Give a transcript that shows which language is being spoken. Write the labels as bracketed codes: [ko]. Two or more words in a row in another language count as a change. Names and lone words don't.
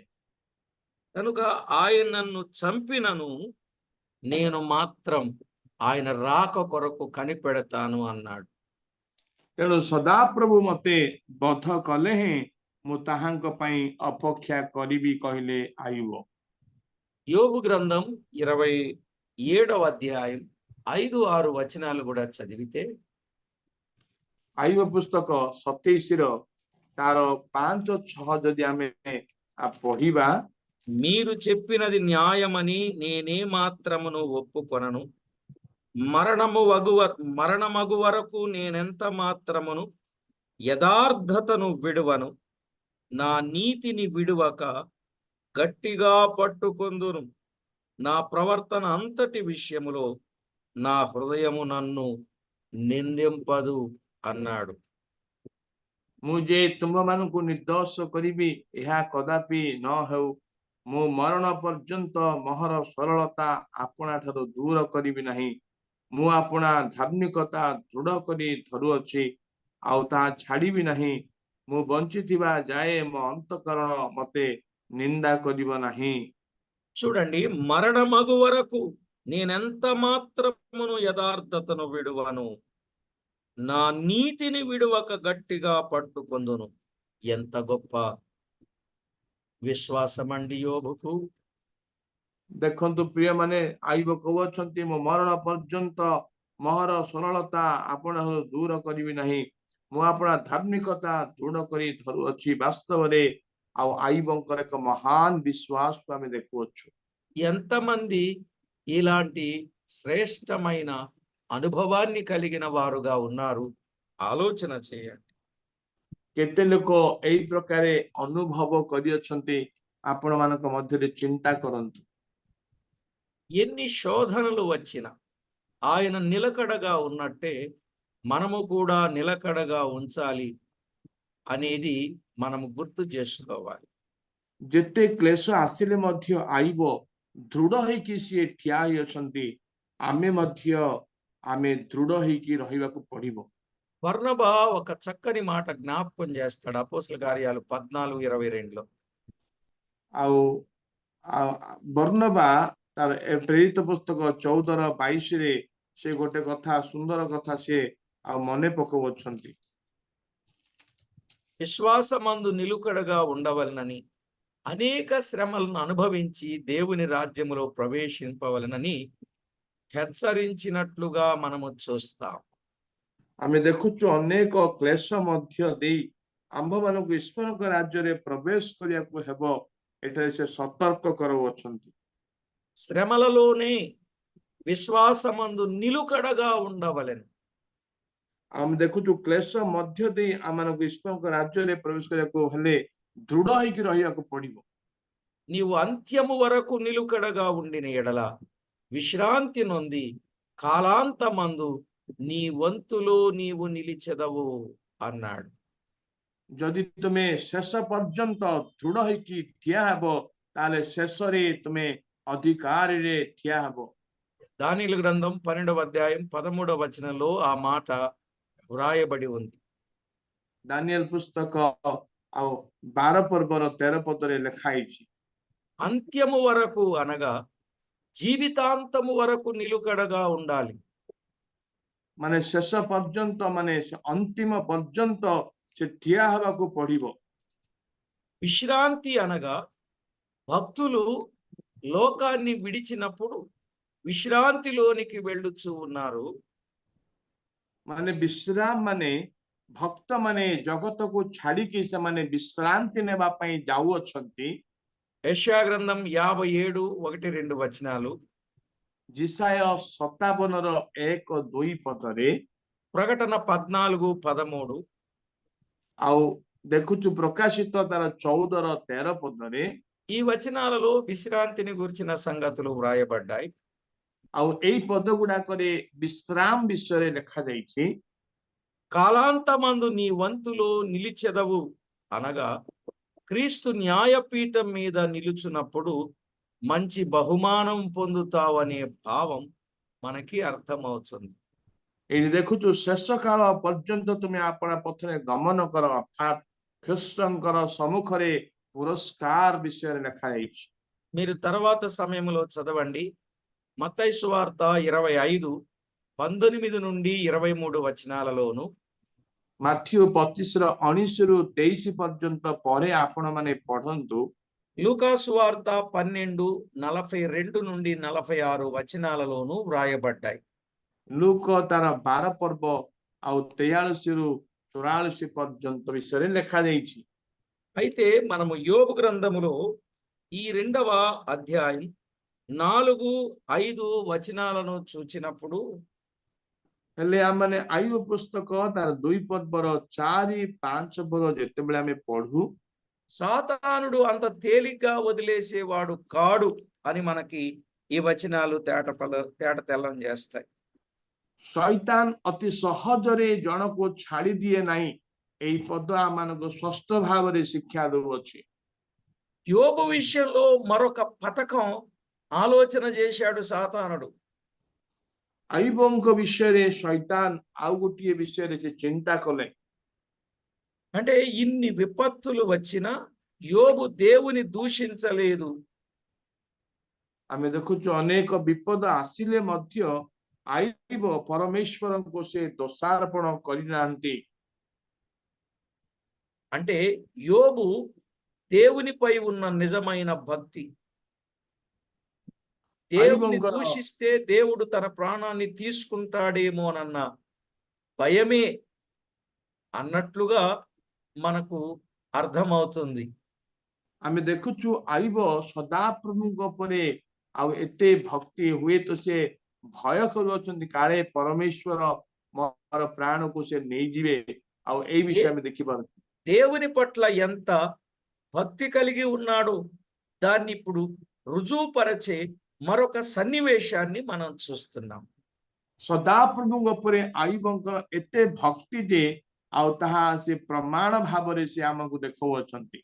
[te] కనుక ఆయన నన్ను చంపినను నేను మాత్రం ఆయన రాక కొరకు కనిపెడతాను అన్నాడు. [or] ତେଣୁ ସଦାପ୍ରଭୁ ମତେ ବଧ କଲେ ହିଁ ମୁଁ ତାହାଙ୍କ ପାଇଁ ଅପେକ୍ଷା କରିବି କହିଲେ ଆୟୁବ। [te] యోబు గ్రంథం 27వ అధ్యాయం 5-6 వచనాలు కూడా చదివితే, [or] ଆୟୁବ ପୁସ୍ତକ 27ର ତାର 5-6 ଯଦି ଆମେ ପଢିବା, [te] మీరు చెప్పినది న్యాయమని నేనే మాత్రమును ఒప్పుకొనను. మరణమగు వరకు నేనెంత మాత్రమును యథార్థతను విడువను. నా నీతిని విడువక గట్టిగా పట్టుకొందును. నా ప్రవర్తన అంతటి విషయములో నా హృదయము నన్ను నిందింపదు అన్నాడు. [or] ମୁଁ ଯେ ତୁମ୍ଭମାନଙ୍କୁ ନିର୍ଦ୍ଦୋଷ କରିବି, ଏହା କଦାପି ନ ହେଉ। ମୁଁ ମରଣ ପର୍ଯ୍ୟନ୍ତ ମୋହର ସରଳତା ଆପଣା ଠାରୁ ଦୂର କରିବି ନାହିଁ। ମୁଁ ଆପଣା ଧାର୍ମିକତା ଦୃଢ କରି ଧରୁଅଛି, ଆଉ ତାହା ଛାଡ଼ିବି ନାହିଁ। ମୁଁ ବଞ୍ଚିଥିବା ଯାଏ ମୋ ଅନ୍ତଃକରଣ ମତେ ନିନ୍ଦା କରିବ ନାହିଁ। [te] చూడండి, మరణమగు వరకు నేనెంత మాత్రమును యథార్థతను విడువను. నా నీతిని విడువక గట్టిగా పట్టుకొందును. ఎంత గొప్ప విశ్వాసమండి యోబుకు. [or] ଦେଖନ୍ତୁ ପ୍ରିୟମାନେ, ଆୟୁବ କହୁଅଛନ୍ତି, ମୁଁ ମରଣ ପର୍ଯ୍ୟନ୍ତ ମୋହର ସରଳତା ଆପଣଠାରୁ ଦୂର କରିବି ନାହିଁ। ମୁଁ ଆପଣା ଧାର୍ମିକତା ଦୃଢ କରି ଧରୁଅଛି। ବାସ୍ତବରେ ଆଉ ଆୟୁବଙ୍କର ଏକ ମହାନ ବିଶ୍ୱାସକୁ ଆମେ ଦେଖୁଅଛୁ। [te] ఎంతమంది ఇలాంటి శ్రేష్టమైన అనుభవాన్ని కలిగిన వారుగా ఉన్నారు? ఆలోచన చేయండి. [or] କେତେ ଲୋକ ଏଇ ପ୍ରକାରେ ଅନୁଭବ କରିଅଛନ୍ତି, ଆପଣମାନଙ୍କ ମଧ୍ୟରେ ଚିନ୍ତା କରନ୍ତୁ। [te] ఎన్ని శోధనలు వచ్చినా ఆయన నిలకడగా ఉన్నట్టే మనము కూడా నిలకడగా ఉంచాలి అనేది మనము గుర్తు చేసుకోవాలి. [or] ଯେତେ କ୍ଲେଶ ଆସିଲେ ମଧ୍ୟ ଆୟୁବ ଦୃଢ ହେଇକି ସିଏ ଠିଆ ହେଇଅଛନ୍ତି। ଆମେ ଦୃଢ ହେଇକି ରହିବାକୁ ପଡିବ। [te] బర్నబా ఒక చక్కని మాట జ్ఞాపకం చేస్తాడు అపోస్తల కార్యాలు 14:22లో. [or] ଆଉ ବର୍ଣ୍ଣବା ତାର ପ୍ରେରିତ ପୁସ୍ତକ 14:22ରେ ସେ ଗୋଟେ କଥା, ସୁନ୍ଦର କଥା ସିଏ ଆଉ ମନେ ପକାଉଅଛନ୍ତି। [te] విశ్వాసమందు నిలుకడగా ఉండవలనని, అనేక శ్రమలను అనుభవించి దేవుని రాజ్యములో ప్రవేశింపవలనని హెచ్చరించినట్లుగా మనము చూస్తాం. [or] ଆମେ ଦେଖୁଛୁ ଅନେକ କ୍ଲେଶ ମଧ୍ୟ ଦେଇ ଆମ୍ଭମାନଙ୍କୁ ଈଶ୍ୱରଙ୍କ ରାଜ୍ୟରେ ପ୍ରବେଶ କରିବାକୁ ହେବ, ଏଠାରେ ସେ ସତର୍କ କରାଉଅଛନ୍ତି। [te] శ్రమలలోనే విశ్వాసమందు నిలుకడగా ఉండవలెను. [or] ଆମେ ଦେଖୁଛୁ କ୍ଲେଶ ମଧ୍ୟ ଦେଇ ଆମମାନଙ୍କୁ ଈଶ୍ୱରଙ୍କ ରାଜ୍ୟରେ ପ୍ରବେଶ କରିବାକୁ ହେଲେ ଦୃଢ ହେଇକି ରହିବାକୁ ପଡିବ। [te] నీవు అంత్యము వరకు నిలుకడగా ఉండిన ఎడల విశ్రాంతి నొంది కాలాంతమందు నీ వంతులో నీవు నిలిచెదవు అన్నాడు. [or] ଯଦି ତୁମେ ଶେଷ ପର୍ଯ୍ୟନ୍ତ ଦୃଢ ହେଇକି ଠିଆ ହେବ ତାହେଲେ ଶେଷରେ ତୁମେ ଅଧିକାରରେ ଠିଆ ହେବ। [te] దానియేలు గ్రంథం 12వ అధ్యాయం 13వ వచనంలో ఆ మాట వ్రాయబడి ఉంది. [or] ଦାନିଏଲ ପୁସ୍ତକ ଆଉ 12 ପର୍ବର 13 ପଦରେ ଲେଖା ହେଇଛି। [te] అంత్యము వరకు అనగా జీవితాంతము వరకు నిలుకడగా ఉండాలి. [or] ମାନେ ଶେଷ ପର୍ଯ୍ୟନ୍ତ ମାନେ ଅନ୍ତିମ ପର୍ଯ୍ୟନ୍ତ ସେ ଠିଆ ହେବାକୁ ପଡିବ। [te] విశ్రాంతి అనగా భక్తులు లోకాన్ని విడిచినప్పుడు విశ్రాంతిలోనికి వెళ్ళుచూ ఉన్నారు. [or] ମାନେ ବିଶ୍ରାମ ମାନେ ଭକ୍ତ ମାନେ ଜଗତକୁ ଛାଡିକି ସେମାନେ ବିଶ୍ରାନ୍ତି ନେବା ପାଇଁ ଯାଉଅଛନ୍ତି। [te] యెషయా గ్రంథం 57:1-2 వచనాలు, [or] ଜିସାୟ 57ର 1-2 ପଦରେ, [te] ప్రకటన 14:13, [or] ଆଉ ଦେଖୁଛୁ ପ୍ରକାଶିତ ତାର 14ର 13 ପଦରେ, [te] ఈ వచనాలలో విశ్రాంతిని గురించిన సంగతులు వ్రాయబడ్డాయి. [or] ଆଉ ଏଇ ପଦ ଗୁଡାକରେ ବିଶ୍ରାମ ବିଷୟରେ ଲେଖାଯାଇଛି। [te] కాలాంతమందు నీ వంతులో నిలిచెదవు అనగా క్రీస్తు న్యాయపీఠం మీద నిలుచున్నప్పుడు మంచి బహుమానం పొందుతావనే భావం మనకి అర్థమవుతుంది. [or] ଏଇଠି ଦେଖୁଛୁ ଶେଷ କାଳ ପର୍ଯ୍ୟନ୍ତ ତୁମେ ଆପଣା ପଥରେ ଗମନ କର, ଅର୍ଥାତ୍ ଖ୍ରୀଷ୍ଟଙ୍କର ସମ୍ମୁଖରେ ପୁରସ୍କାର ବିଷୟରେ ଲେଖାଯାଇଛି। [te] మీరు తర్వాత సమయంలో చదవండి. మత్తయి సువార్త 25:19-23 వచనాలలోను, [or] ମାଥ୍ୟୁ 25ର 19-23 ପର୍ଯ୍ୟନ୍ତ ପରେ ଆପଣ ମାନେ ପଢନ୍ତୁ। [te] లూకా సువార్త 12:42-46 వచనాలలోను వ్రాయబడ్డాయి. [or] ଲୁକ ତାର 12 ପର୍ବ ଆଉ 43ରୁ 44 ପର୍ଯ୍ୟନ୍ତ ବିଷୟରେ ଲେଖାଯାଇଛି। [te] అయితే మనము యోబు గ్రంథములో ఈ 2వ అధ్యాయం 4-5 వచనాలను చూచినప్పుడు [or] ହେଲେ ଆମମାନେ ଆୟୁବ ପୁସ୍ତକ ତାର 2 ପର୍ବର 4-5 ପଦ ଯେତେବେଳେ ଆମେ ପଢୁ, [te] సాతానుడు అంత తేలిగ్గా వదిలేసేవాడు కాడు అని మనకి ఈ వచనాలు తేట తెల్లం చేస్తాయి. [or] ଶୈତାନ ଅତି ସହଜରେ ଜଣକୁ ଛାଡି ଦିଏ ନାହିଁ, ଏଇ ପଦ ଆମମାନଙ୍କୁ ସ୍ପଷ୍ଟ ଭାବରେ ଶିକ୍ଷା ଦେଉଅଛି। [te] యోబు విషయంలో మరొక పథకం ఆలోచన చేశాడు సాతానుడు. [or] ଆୟୁବଙ୍କ విషୟରେ ଶୈତାନ ଆଉ ଗୋଟିଏ ବିଷୟରେ ସେ ଚିନ୍ତା କଲେ। [te] అంటే ఇన్ని విపత్తులు వచ్చినా యోబు దేవుని దూషించలేదు. [or] ଆମେ ଦେଖୁଛୁ ଅନେକ ବିପଦ ଆସିଲେ ମଧ୍ୟ ଆୟୁବ ପରମେଶ୍ୱରଙ୍କୁ ସେ ଦୋଷାରୋପଣ କରିନାହାନ୍ତି। [te] అంటే యోబు దేవునిపై ఉన్న నిజమైన భక్తి, దేవుని దూషిస్తే దేవుడు తన ప్రాణాన్ని తీసుకుంటాడేమోనన్న భయమే అన్నట్లుగా మనకు అర్థమవుతుంది. [or] ଆମେ ଦେଖୁଛୁ ଆୟୁବ ସଦାପ୍ରଭୁଙ୍କ ଉପରେ ଆଉ ଏତେ ଭକ୍ତି, ହୁଏତ ସେ ଭୟ କରୁଅଛନ୍ତି କାଳେ ପରମେଶ୍ୱର ମୋର ପ୍ରାଣକୁ ସେ ନେଇଯିବେ। ଆଉ ଏଇ ବିଷୟ ଆମେ ଦେଖିପାରୁଛୁ। [te] దేవుని పట్ల ఎంత భక్తి కలిగి ఉన్నాడో దాన్ని ఇప్పుడు రుజువుపరచే మరొక సన్నివేశాన్ని మనం చూస్తున్నాం. [or] ସଦାପ୍ରଭୁଙ୍କ ଉପରେ ଆୟୁବଙ୍କର ଏତେ ଭକ୍ତି ଯେ ଆଉ ତାହା ସେ ପ୍ରମାଣ ଭାବରେ ସେ ଆମକୁ ଦେଖାଉଅଛନ୍ତି।